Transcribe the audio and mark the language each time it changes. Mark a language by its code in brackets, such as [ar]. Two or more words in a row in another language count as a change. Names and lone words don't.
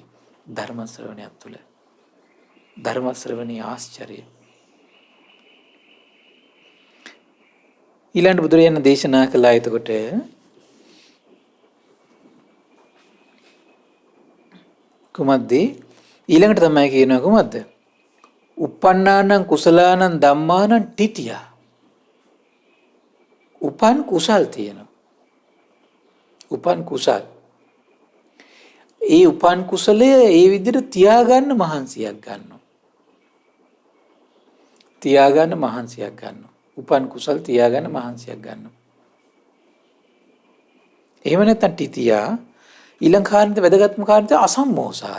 [si] ධර්ම ශ්‍රවණයක් තුළ. ධර්ම ශ්‍රවණී ආශ්චර්යය. ඊළඟ බුදුරජාණන් දේශනා කළා එතකොට කුමද්ද? ඊළඟට තමයි කියනවා කොහොමද? [pi] uppannānaṁ කුසලානං ධම්මානං තිතියා. [si] උපන් කුසල් තියෙනවා. උපන් කුසල්. ඒ උපන් කුසලය ඒ විදිහට තියාගන්න මහන්සියක් ගන්නවා. තියාගන්න මහන්සියක් ගන්නවා. උපන් කුසල් තියාගන්න මහන්සියක් ගන්නවා. එහෙම නැත්නම් තිතියා ඊළඟ කාරණේ වැදගත්ම කාරණේ අසම්මෝසාය.